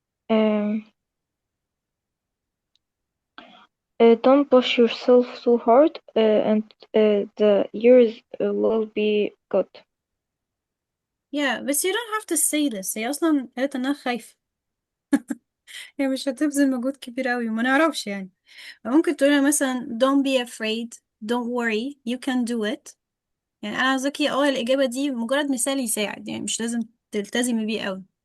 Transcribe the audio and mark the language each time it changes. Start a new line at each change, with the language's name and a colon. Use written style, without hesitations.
English: um, don't push yourself too hard, and the years will be good. Yeah, بس you don't have to say this.
Arabic: هي أصلا قالت إنها خايفة. هي مش هتبذل مجهود كبير أوي ما نعرفش يعني. ممكن تقولها مثلا
English: don't be afraid, don't worry, you can do it.
Arabic: يعني أنا عاوزاكي الإجابة دي مجرد مثال يساعد، يعني مش لازم تلتزمي بيه أوي.